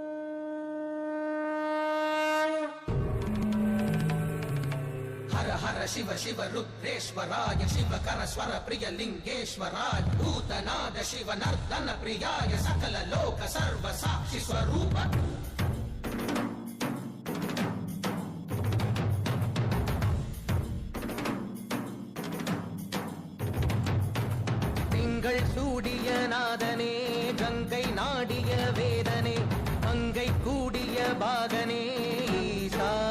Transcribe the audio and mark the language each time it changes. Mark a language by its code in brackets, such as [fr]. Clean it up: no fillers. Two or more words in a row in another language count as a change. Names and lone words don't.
[sa] हर हर शिव शिव रुद्रेश्वराय शिवकर स्वर प्रिय लिङ्गेश्वराय भूतनाद शिव नर्दन प्रियाय सकल लोक सर्व साक्षि स्वरूप. [ta] திங்கள் சூடிய நாதனே கங்கை நாடிய வேதனே அங்கை கூடிய பாகனே ஈசா